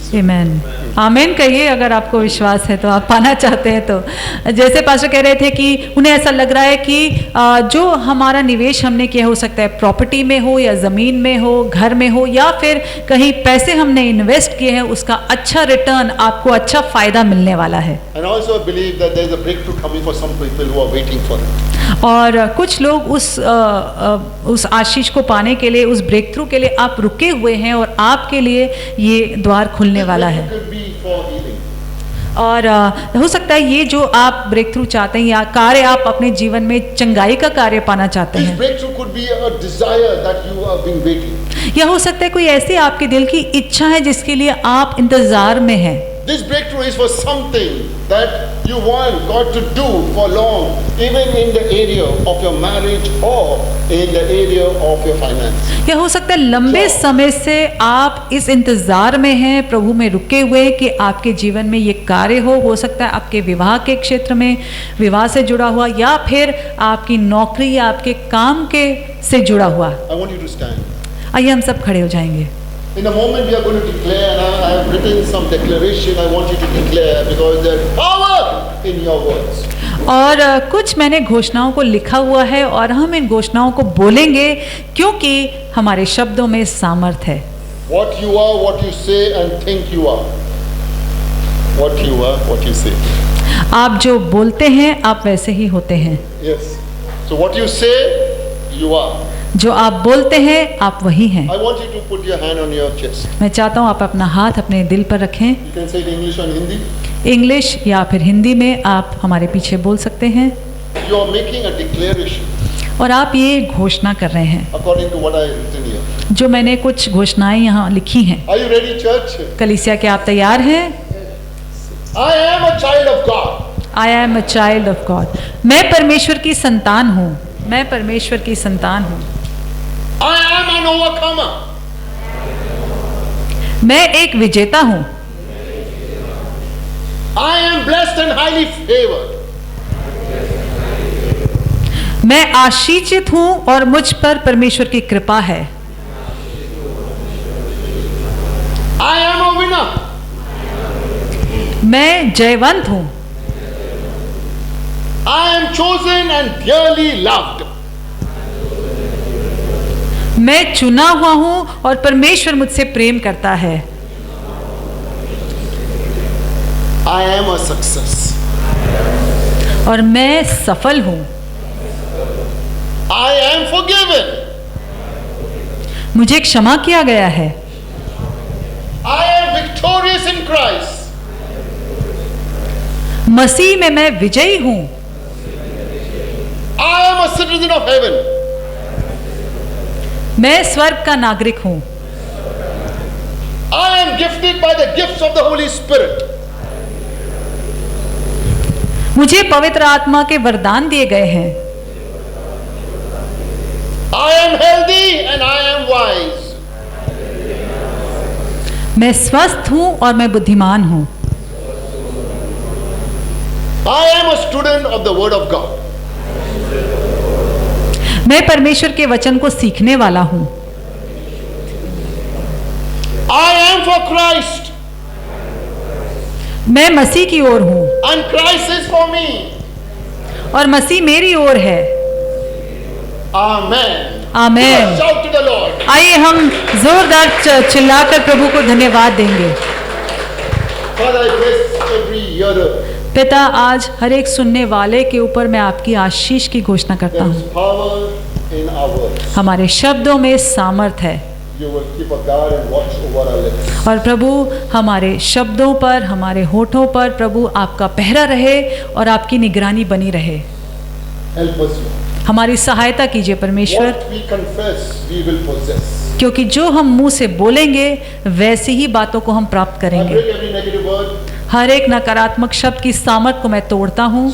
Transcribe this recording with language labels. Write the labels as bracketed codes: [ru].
[hi] आमेन, आमेन कहिए अगर आपको विश्वास है तो, आप पाना चाहते हैं तो। जैसे पास्टर कह रहे थे कि उन्हें ऐसा लग रहा है कि जो हमारा निवेश हमने किया हो सकता है प्रॉपर्टी में हो या ज़मीन में हो, घर में हो या फिर कहीं पैसे हमने इन्वेस्ट किए हैं उसका अच्छा रिटर्न, आपको अच्छा फ़ायदा मिलने वाला है। [en] And also I believe that there is a breakthrough coming for some people who are waiting for it. [hi] और कुछ लोग उस आशीष को पाने के लिए, उस ब्रेक थ्रू के लिए आप रुके हुए हैं और आपके लिए ये द्वार खुलने वाला है। [en] It could be for healing. [hi] और हो सकता है ये जो आप ब्रेक थ्रू चाहते हैं या कार्य आप अपने जीवन में चंगाई का कार्य पाना चाहते [en] This [hi] हैं, [en] breakthrough could be a desire that you have been waiting. [hi] या हो सकता है कोई ऐसी आपके दिल की इच्छा है जिसके लिए आप इंतजार में हैं। [en] This breakthrough is for something that you want God to do for long, even in the area of your marriage or in the area of your finance. [hi] या हो सकता है लंबे समय से आप इस इंतजार में हैं, प्रभु में रुके हुए कि आपके जीवन में ये कार्य हो सकता है आपके विवाह के क्षेत्र में, विवाह से जुड़ा हुआ, या फिर आपकी नौकरी या आपके काम के से जुड़ा हुआ। [en] I want you to stand. [hi] आइए हम सब खड़े हो जाएंगे। [en] In a moment we are going to declare, and I have written some declaration I want you to declare because there is power in your words. [hi] और कुछ मैंने घोषणाओं को लिखा हुआ है और हम इन घोषणाओं को बोलेंगे क्योंकि हमारे शब्दों में सामर्थ है। [en] What you are, what you say and think you are. What you are, what you say. [hi] आप जो बोलते हैं आप वैसे ही होते हैं। [en] Yes. So what you say, you are. [hi] जो आप बोलते हैं आप वही हैं। [en] I want you to put your hand on your chest. [hi] मैं चाहता हूँ आप अपना हाथ अपने दिल पर रखें। [en] You can say it in English or Hindi. [hi] English या फिर हिंदी में आप हमारे पीछे बोल सकते हैं [en] You are making a declaration [hi] और आप ये घोषणा कर रहे हैं [en] according to what I have written here. [hi] जो मैंने कुछ घोषणाएं यहाँ लिखी हैं। [en] Are you ready, church? [hi] कलीसिया क्या आप तैयार हैं? [en] I am a child of God. I am a child of God. [hi] मैं परमेश्वर की संतान हूँ। मैं परमेश्वर की संतान हूँ। [en] I am an overcomer. [hi] मैं एक विजेता हूँ। [en] I am blessed and highly favored. [hi] मैं आशीषित हूँ और मुझ पर परमेश्वर की कृपा है। [en] I am a winner. [hi] मैं जयवंत हूँ। [en] I am chosen and dearly loved. [hi] मैं चुना हुआ हूँ और परमेश्वर मुझसे प्रेम करता है। [en] I am a success. [hi] और मैं सफल हूँ। [en] I am forgiven. [hi] मुझे क्षमा किया गया है। [en] I am victorious in Christ. [hi] मसीह में मैं विजयी हूँ। [en] I am a citizen of heaven. [hi] मैं स्वर्ग का नागरिक हूँ। [en] I am gifted by the gifts of the Holy Spirit. [hi] मुझे पवित्र आत्मा के वरदान दिए गए हैं। [en] I am healthy and I am wise. [hi] मैं स्वस्थ हूँ और मैं बुद्धिमान हूँ। [en] I am a student of the Word of God. [hi] मैं परमेश्वर के वचन को सीखने वाला हूँ। [en] I am for Christ [hi] मैं मसीह की ओर हूँ [en] and Christ is for me. [hi] और मसीह मेरी ओर है। [en] Amen. [hi] Amen. [en] Shout to the Lord. [hi] आइए हम जोरदार चिल्लाकर प्रभु को धन्यवाद देंगे। [en] Father, I bless every hearer. [hi] पिता, आज हर एक सुनने वाले के ऊपर मैं आपकी आशीष की घोषणा करता [en] There is [hi] हूँ। [en] power in our words. [hi] हमारे शब्दों में सामर्थ है [en] You will keep a guard and watch over our lips. [hi] और प्रभु हमारे शब्दों पर, हमारे होठों पर प्रभु आपका पहरा रहे और आपकी निगरानी बनी रहे। [en] Help us, Lord. [hi] हमारी सहायता कीजिए परमेश्वर, [en] What we confess, we will possess. [hi] क्योंकि जो हम मुंह से बोलेंगे वैसी ही बातों को हम प्राप्त [en] I [hi] करेंगे। [en] break every negative word [hi] हर एक नकारात्मक शब्द की सामर्थ को मैं तोड़ता हूँ।